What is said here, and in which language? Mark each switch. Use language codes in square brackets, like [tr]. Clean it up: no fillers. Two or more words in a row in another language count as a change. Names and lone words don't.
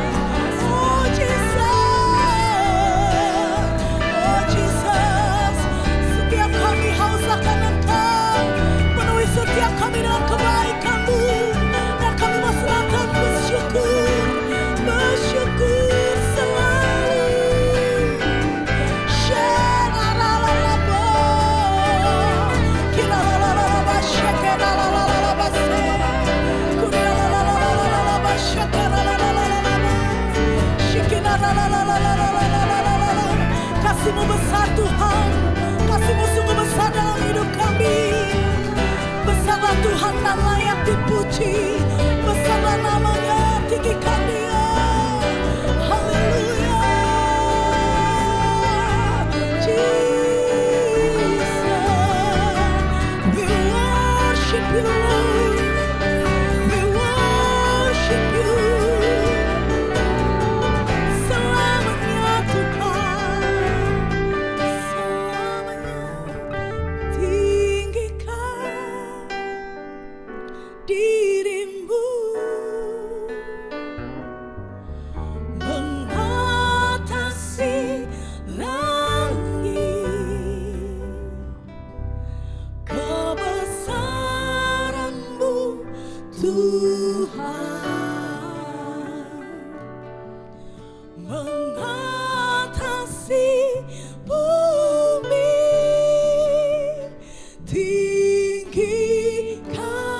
[id] Oh Jesus, setiap kami haus akan Engkau, penuhi setiap kami dengan kebaikan-Mu, dan kami mau serahkan bersyukur, bersyukur selalu. Shelalalabo, kilalalalaba, shekelalalaba, kurialalalaba, shekelalalaba, shekelalalaba. Kasih-Mu besar Tuhan, kasih-Mu sungguh besar dalam hidup kami. Besarlah Tuhan dan layak dipuji, besarlah namanya, tinggikan Dia. Haleluya. [en] Jesus, we worship You Lord, we worship You. [id] Selamanya Tuhan, selamanya tinggikan diri-Mu, mengatasi langit, kebesaran-Mu Tuhan, mengatasi bumi, tinggikan